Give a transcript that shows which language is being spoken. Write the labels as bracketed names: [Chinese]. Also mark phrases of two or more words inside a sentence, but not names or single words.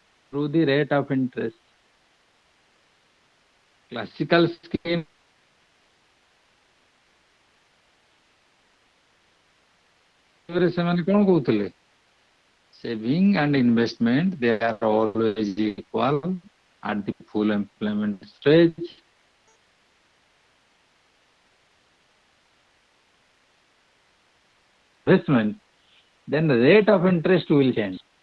[English] through the rate of interest. Classical scheme [Odia] ସେମାନେ କଣ କହୁଥିଲେ? [English] Saving and investment, they are always equal at the full employment stage. Investment, then the rate of interest will change.